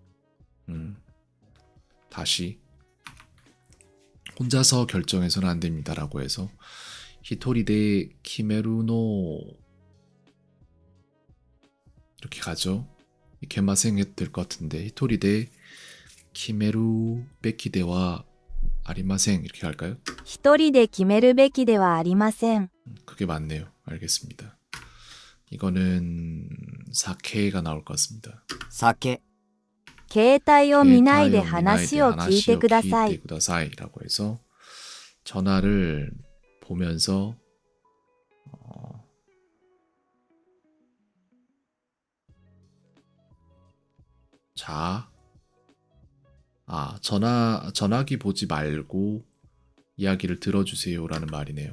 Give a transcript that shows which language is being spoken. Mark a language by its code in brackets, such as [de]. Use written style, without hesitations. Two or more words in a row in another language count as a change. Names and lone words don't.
[ko] 다시 혼자서 결정해서는 안 됩니다라고 해서 [ja] 一人で決めるの [ko] 이렇게 가죠. 이케마생 해도 될 것 같은데 [ja] 一人で決めるべきではありません [ko] 이렇게 할까요? [ja] 一人で決めるべきではありません。 [ko] 그게 맞네요. 알겠습니다. 이거는 사케가 나올 것 같습니다. [ja] 酒携帯を見ないで話を聞いてください。 [ko] 라고 해서 전화를 보면서 자, 전화기 보지 말고 이야기를 들어주세요라는 말이네요.